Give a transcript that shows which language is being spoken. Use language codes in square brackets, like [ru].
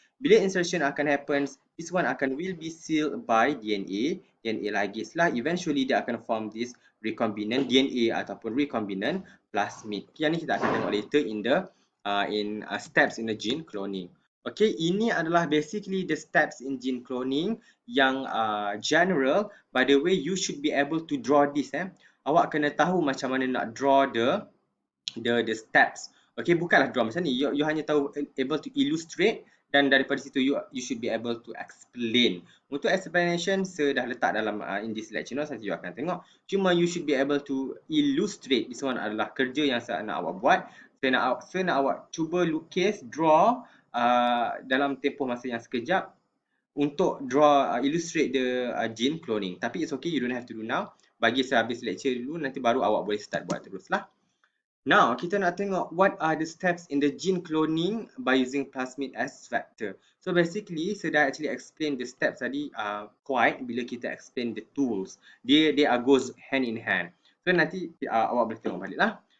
[ms] Bila [en] insertion [ms] akan [en] happen, this one will be sealed by DNA ligase lah. Eventually [ms] dia akan [en] form this recombinant DNA [ms] ataupun [en] recombinant plasmid. [ms] Yang ni kita akan tengok [en] later in the steps in the gene cloning. Okay, [ms] ini adalah [en] basically the steps in gene cloning [ms] yang general. [en] By the way, you should be able to draw this. [ms] Awak kena tahu macam mana nak [en] draw the steps. Okay, [ms] bukanlah [en] draw [ms] macam ni. [en] You [ms] hanya tahu [en] able to illustrate [ms] dan daripada situ [en] you should be able to explain. [ms] Untuk explanation saya dah letak dalam [en] in this lecture notes, [ms] nanti you akan tengok. [en] Cuma you should be able to illustrate. [ms] This one adalah kerja yang saya nak awak buat. Saya nak awak cuba lukis, draw dalam tempoh masa yang sekejap untuk [en] draw illustrate the gene cloning. [ms] Tapi [en] it's okay, you don't have to do now. [ms] Bagi saya habis lecture dulu, nanti baru awak boleh start buat teruslah. [en] Now, [ms] kita nak tengok [en] what are the steps in the gene cloning by using plasmid as vector. So basically, [ms] saya dah [en] actually explain the steps [ms] tadi [en] quite [ms] bila kita [en] explain the tools. They are goes hand in hand. [ms] So nanti awak boleh tengok balik lah.